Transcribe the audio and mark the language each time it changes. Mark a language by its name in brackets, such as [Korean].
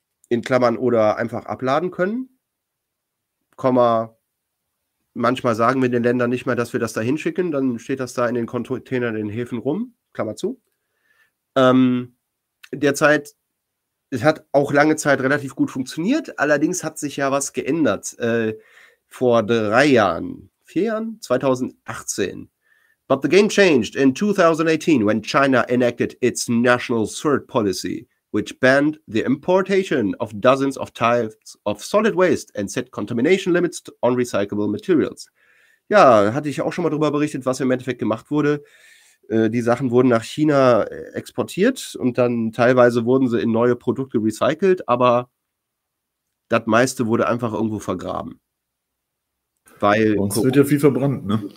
[German] In Klammern oder einfach abladen können. Komma, manchmal sagen wir den Ländern nicht mehr, dass wir das da hinschicken, dann steht das da in den Containern in den Häfen rum. Klammer zu. Derzeit, es hat auch lange Zeit relativ gut funktioniert, allerdings hat sich ja was geändert. Vor 3 Jahren, 4 Jahren, 2018. [English] But the game changed in 2018, when China enacted its National Third Policy, which banned the importation of dozens of types of solid waste and set contamination limits on recyclable materials. [German] Ja, hatte ich auch schon mal darüber berichtet, was im Endeffekt gemacht wurde. Die Sachen wurden nach China exportiert und dann teilweise wurden sie in neue Produkte recycelt, aber das meiste wurde einfach irgendwo vergraben. Weil Sonst wird ja viel verbrannt, ne?